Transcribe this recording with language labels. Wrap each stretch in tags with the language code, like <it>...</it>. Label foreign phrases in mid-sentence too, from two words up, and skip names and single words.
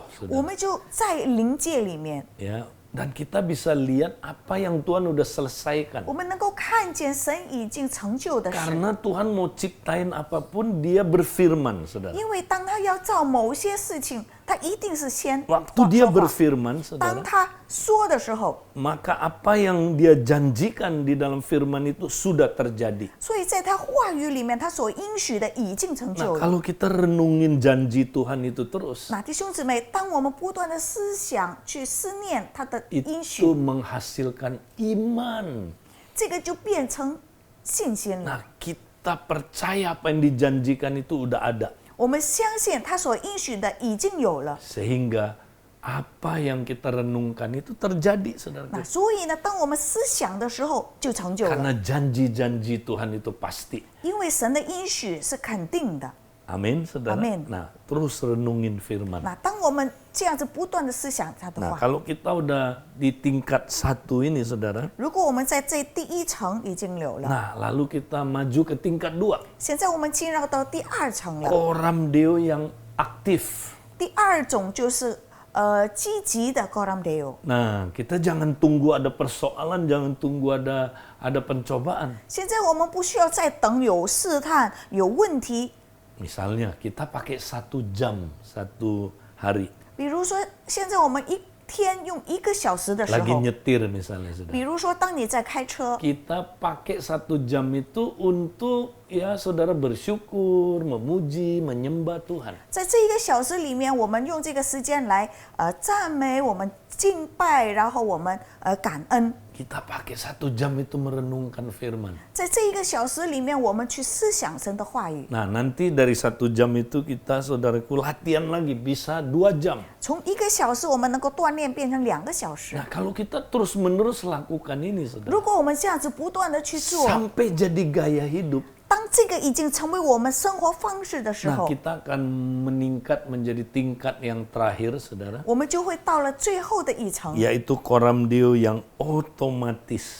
<zh>我</zh> <id>saudara.</id> <zh>们就在灵界里面，</zh> <id>Ya, dan kita bisa lihat apa yang Tuhan udah selesaikan.</id> <zh>我们能够看见神已经成就的事。</zh> <id>Karena Tuhan mau ciptain apapun, dia berfirman, saudara.</id> <zh>因为当他要造某些事情，他一定是先</zh> <id>Waktu dia</id> <zh>说话。</zh> <id>berfirman,</id> <zh>当</zh> <id>saudara,</id> <zh>他说的时候，</zh> <id>maka apa yang dia janjikan di dalam firman itu sudah terjadi.</id> <zh>所以在他话语里面，他所应许的已经成</zh> <id>Nah,</id> <zh>就了。</zh> <id>kalau kita renungin janji Tuhan itu terus,</id> <zh>那弟兄姊妹，当我们不断的思想去思念他的应许</zh> <id>itu，menghasilkan iman.</id> <zh>这个就变成信心了。</zh> <id>Nah, kita percaya apa yang dijanjikan itu udah ada.</id> <zh>我们相信他所应许的已经有了。</zh> <id>Sehingga apa yang kita renungkan itu terjadi, saudara.</id> <zh>那所以呢，当我们思想的时候，就成就了。</zh> <id>Karena janji-janji Tuhan itu pasti.</id> <zh>因为神的应许是肯定的。</zh> <id>Amin, saudara. Amin. Nah, terus renungin firman.</id> <zh>那当我们这样子不断的思想他的</zh> <id>Nah,</id> <zh>话，</zh> <id>kalau kita udah di tingkat 1 ini, saudara.</id> <zh>如果我们在这第一层已经有了，</zh> <id>Nah, lalu kita maju ke tingkat 2.</id> <zh>现在我们进入到第2层了。</zh> <id>Koram Deo yang aktif.</id> <zh>第2种就是积极的 Koram Deo。</zh> <id>Nah, kita jangan tunggu ada persoalan, jangan tunggu ada pencobaan.</id> <zh>现在我们不需要再等有试探、有问题。</zh> <id>Misalnya kita pakai 1 jam 1 hari.</id> <zh>比如说，现在我们一天用1个小时的时</zh> <id>Lagi</id> <zh>候，</zh> <id>nyetir misalnya, saudara.</id> <zh>比如说当你在开车，</zh> <id>Kita pakai 1 jam itu untuk ya saudara bersyukur, memuji, menyembah Tuhan.</id> <zh>在这1个小时里面，我们用这个时间来赞美，我们敬拜，然后我们感恩。</zh> <id>Kita pakai 1 jam itu merenungkan firman.</id> <zh>在这1个小时里面，我们去思想神的话语。</zh> <id>Nah, nanti dari 1 jam itu kita saudaraku latihan lagi bisa 2 jam.</id> <zh>从1个小时，我们能够锻炼变成2个小时。</zh> <id>Nah, kalau kita terus-menerus lakukan ini, saudara,</id> <zh>如果我们这样子不断的去做，</zh> <id>sampai jadi gaya hidup,</id> <zh>当这个已经成为我们生活方式的时</zh> <id>nah</id> <zh>候，</zh> <id>kita akan meningkat menjadi tingkat yang terakhir, saudara,</id> <zh>我们就会到了最后的一层，</zh> <id>yaitu Koram Deo yang otomatis.</id>